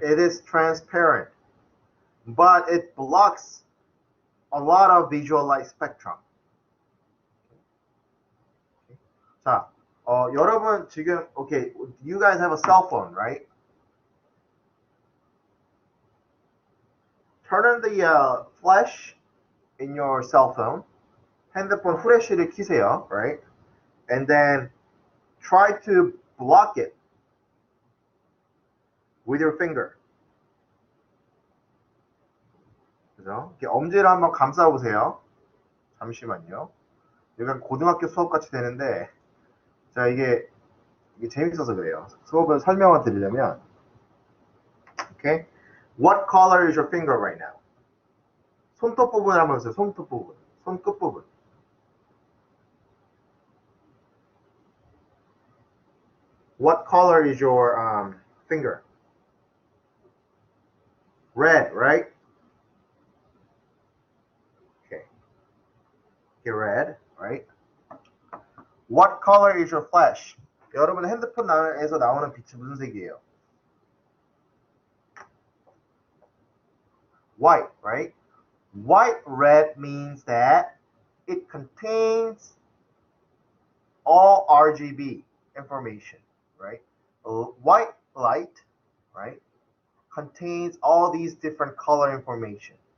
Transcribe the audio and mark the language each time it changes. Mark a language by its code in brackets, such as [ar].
[en] It is transparent, but it blocks a lot of visual light spectrum. [ko] 자, 여러분 지금, [en] okay, you guys have a cell phone, right? Turn on the flash in your cell phone. [ko] 핸드폰 후레쉬를 켜세요, [en] right? And then try to block it with your finger. [ko] 그죠? 이렇게 엄지를 한번 감싸 보세요. 잠시만요. 약간 고등학교 수업 같이 되는데, 자, 이게 재밌어서 그래요. 수업을 설명을 드리려면, [en] okay? What color is your finger right now? [ko] 손톱 부분을 한번 보세요. 손톱 부분, 손끝 부분. [en] What color is your finger? Red, right? Okay, red, right? What color is your flash? [ko] 여러분 핸드폰에서 나오는 빛이 무슨 색이에요? [en] White, right? White red means that it contains all RGB information, right? White light, right, contains all these different color information.